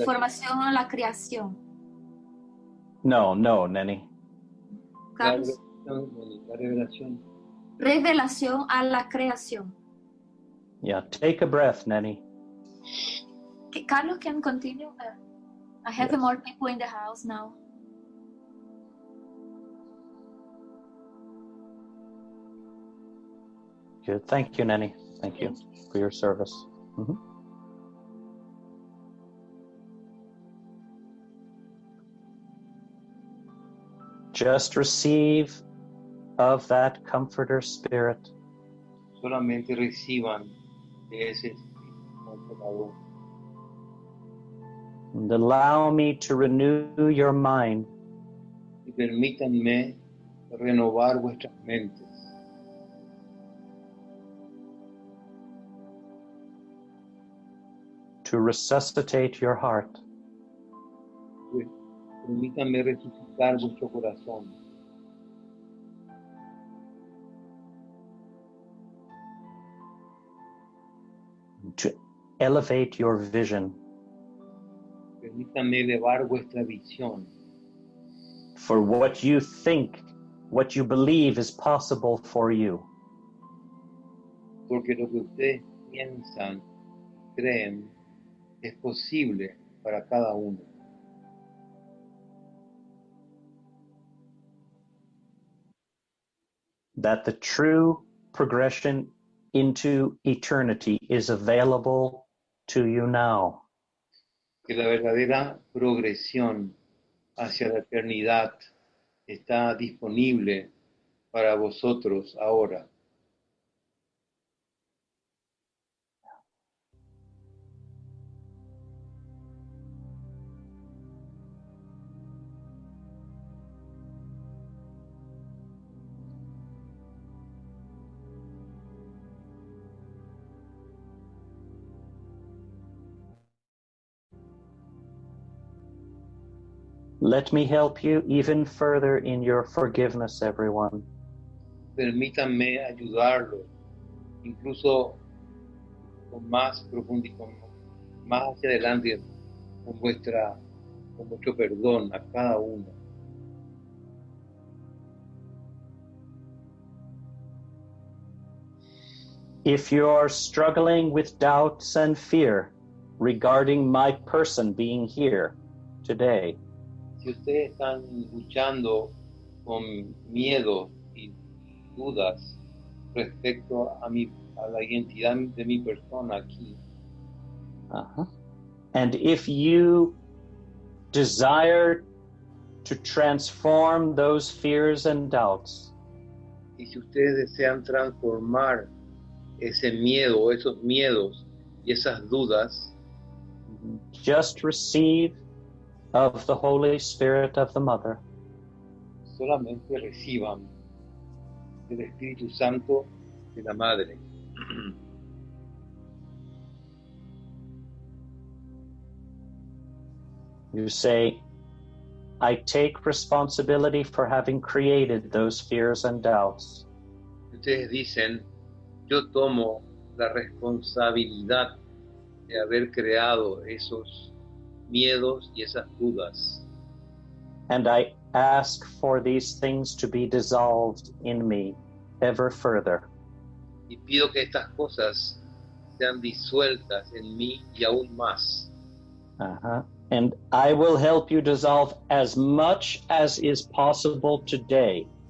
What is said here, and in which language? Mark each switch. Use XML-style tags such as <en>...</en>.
<es>información a la creación. No, Nenny. Carlos. La revelación. Revelación a la creación.</es> <en>Yeah, take a breath, Nenny. Carlos can continue. I have Yes. more people in the house now. Good. Thank you, Nenny. Thank you for your service. Mhm. Just receive of that comforter spirit.</en> <es>Solamente reciban de ese espíritu consolador.</es> <en>And allow me to renew your mind</en> <es>Y permítanme renovar vuestras mentes.</es> <en>to resuscitate your heart.</en> <es>Permítanme resucitar vuestro corazón.</es> <en>To elevate your vision</en> <es>Permítanme elevar vuestra visión</es> <en>for what you think, what you believe is possible for you.</en> <es>porque lo que ustedes piensan, creen, es posible para cada uno.</es> <en>That the true progression into eternity is available to you now.</en> <es>Que la verdadera progresión hacia la eternidad está disponible para vosotros ahora.</es> <en>Let me help you even further in your forgiveness, everyone.</en> <es>Permítanme ayudarlos, incluso con más profundidad, más hacia adelante, con vuestro perdón a cada uno.</es> <en>If you're struggling with doubts and fear regarding my person being here today,</en> <es>Si ustedes están luchando con miedo y dudas respecto a la identidad de mi persona aquí,</es> <en>and if you desire to transform those fears and doubts,</en> <es>y si ustedes desean transformar ese miedo, esos miedos y esas dudas,</es> <en>just receive of the Holy Spirit of the Mother.</en> <es>solamente reciban el Espíritu Santo de la Madre.</es> <en>You say, I take responsibility for having created those fears and doubts.</en> <es>Ustedes dicen, yo tomo la responsabilidad de haber creado esos miedos y esas dudas.</es> <en>And I ask for these things to be dissolved in me ever further.</en> <es>Y pido que estas cosas sean disueltas en mí y aún más.</es> <en>And I will help you dissolve as much as is possible today.</en>